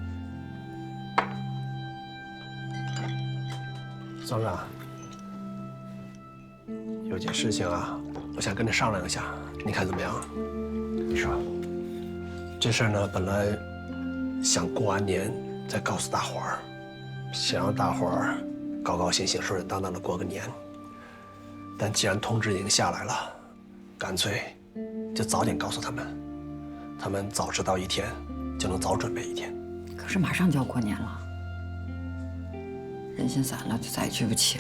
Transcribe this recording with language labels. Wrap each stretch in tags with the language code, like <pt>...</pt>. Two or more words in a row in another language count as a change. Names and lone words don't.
<zh>宋厂长，有件事情啊，我想跟你商量一下，你看怎么样？你说，这事儿呢，本来想过完年再告訴大伙兒，想讓大伙兒高高興興、順順當當的過個年。但既然通知已經下來了，乾脆就早點告訴他們，他們早知道一天，就能早準備一天。可是馬上就要過年了，人心散了就再也聚不齊了。</zh>